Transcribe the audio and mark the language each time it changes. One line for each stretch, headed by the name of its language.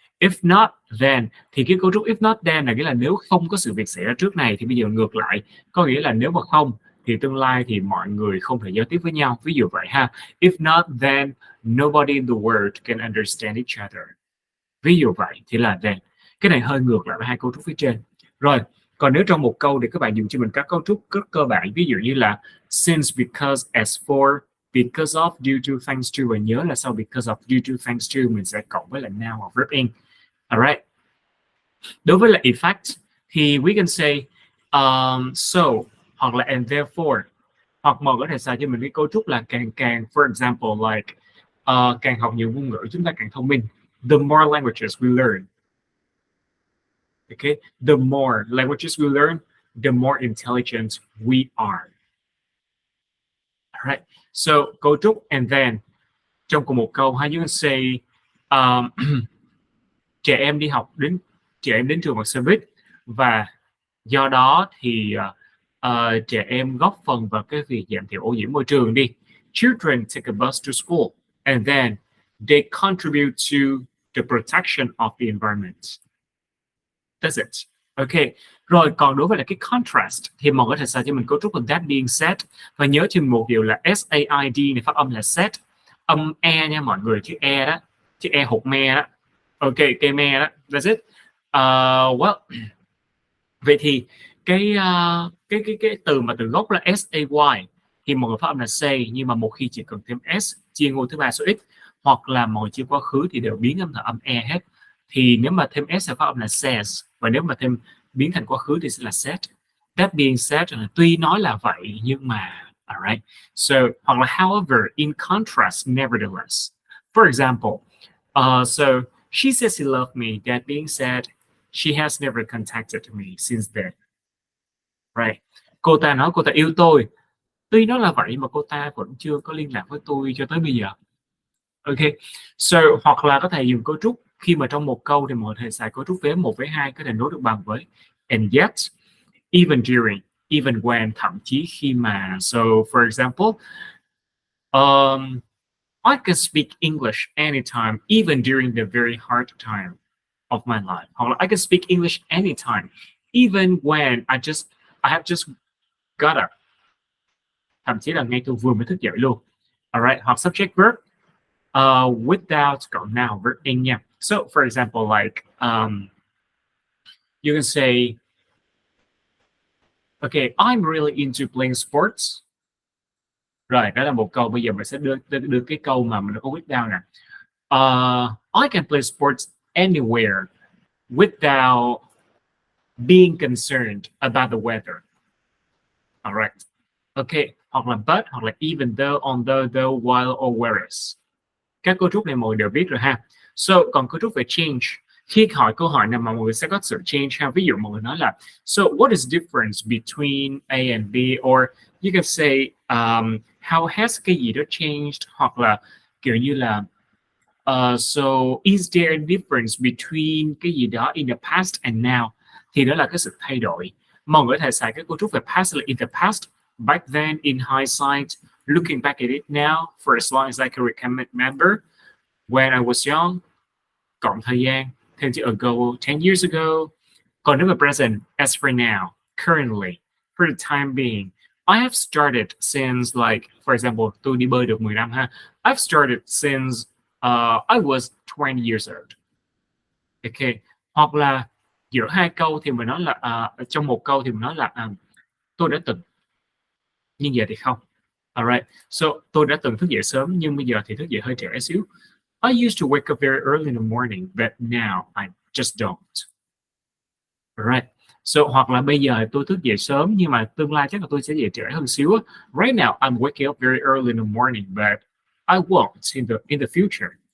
English: If not then,
Vietnamese: thì cái cấu trúc if not then là nghĩa là nếu không có sự việc xảy ra trước này, thì bây giờ ngược lại, có nghĩa là nếu mà không thì tương lai thì mọi người không thể giao tiếp với nhau, ví dụ vậy ha.
English: If not then, nobody in the world can understand each other.
Vietnamese: Ví dụ vậy thì là then. Cái này hơi ngược lại với hai cấu trúc phía trên. Rồi, còn nếu trong một câu thì các bạn dùng cho mình các cấu trúc rất cơ bản, ví dụ như là since, because, as for, because of, due to, thanks to, và nhớ là sau because of, due to, thanks to mình sẽ cộng với là noun hoặc verb in. Alright. Đối với là effect thì
English: we can say so,
Vietnamese: hoặc là and therefore, hoặc mọi người có thể xài cho mình cái cấu trúc là càng for example like càng học nhiều ngôn ngữ chúng ta càng thông minh.
English: The more languages we learn, okay, the more languages we learn, the more intelligent we are. Alright.
Vietnamese: So cấu trúc and then trong cùng một câu, hay
English: you can say
Vietnamese: trẻ em đến trường bằng xe buýt, và do đó thì trẻ em góp phần vào cái việc giảm thiểu ô nhiễm môi trường đi.
English: Children take a bus to school and then they contribute to the protection of the environment. That's it. Ok.
Vietnamese: Rồi còn đối với lại cái contrast thì mọi người có thể xài cho mình cấu trúc là that being said, và nhớ cho một điều là SAID này phát âm là said, âm e nha mọi người, chữ e đó, chữ e hột me đó. Ok, cây me đó.
English: That's it.
Vietnamese: Well, vậy thì cái từ mà từ gốc là SAY thì mọi người phát âm là say, nhưng mà một khi chỉ cần thêm S chia ngôi thứ ba số x, hoặc là mọi chia quá khứ thì đều biến âm thành âm e hết. Thì nếu mà thêm S sẽ phát âm là says, và nếu mà thêm biến thành quá khứ thì sẽ là said.
English: That being said,
Vietnamese: tuy nói là vậy nhưng mà, alright.
English: So,
Vietnamese: hoặc là
English: however, in contrast, nevertheless. For example, so she says she loved me. That being said, she has never contacted me since then. Right.
Vietnamese: Cô ta nói cô ta yêu tôi. Tuy nó là vậy mà cô ta vẫn chưa có liên lạc với tôi cho tới bây giờ. Ok. So, hoặc là có thể dùng cấu trúc khi mà trong một câu thì mọi thể xài cấu trúc vế 1 với 2 có thể nối được bằng với
English: and yet, even during, even when,
Vietnamese: thậm chí khi mà.
English: So, for example, I can speak English anytime, even during the very hard time of my life. Hoặc là I can speak English anytime, even when I have just got up.
Vietnamese: Thậm chí là ngay tôi vừa mới thức dậy luôn. Alright, hoặc subject verb. Without cậu nào verb in nha.
English: So for example, like you can say, okay, I'm really into playing sports.
Vietnamese: Rồi, đó là một câu. Bây giờ mình sẽ đưa cái câu mà mình đã có without nè.
English: I can play sports anywhere without being concerned about the weather. Alright. Okay, hoặc là but, hoặc là even though, although, though, while, or whereas.
Vietnamese: Các cấu trúc này mọi người đều biết rồi ha. So, còn cấu trúc về change, khi hỏi câu hỏi nào mà mọi người sẽ có sự change ha. Ví dụ mọi người nói là,
English: so what is difference between A and B,
Vietnamese: or you can say how has cái gì đó changed, hoặc là kiểu như là so is there a difference between cái gì đó in the past and now, thì đó là cái sự thay đổi.
English: Mọi người có thể xài cái cấu trúc về past là in the past, back then, in hindsight, looking back at it now, for as long as I can remember, when I was young, cộng thời gian, thêm chữ ago, 10 years ago. Còn nếu mà present, as for now, currently, for the time being, I have started since, like, for example,
Vietnamese: tôi đi bơi được 10 năm ha.
English: I've started since I was 20 years old. Okay.
Vietnamese: Hoặc là giữa hai câu thì mình nói là trong một câu thì mình nói là tôi đã từng, nhưng giờ thì không.
English: Alright.
Vietnamese: So tôi đã từng thức dậy sớm nhưng bây giờ thì thức dậy hơi trễ xíu.
English: I used to wake up very early in the morning, but now I just don't. Alright.
Vietnamese: So hoặc là bây giờ tôi thức dậy sớm nhưng mà tương lai chắc là tôi sẽ dậy trễ hơn xíu.
English: Right now I'm waking up very early in the morning, but I won't in the future.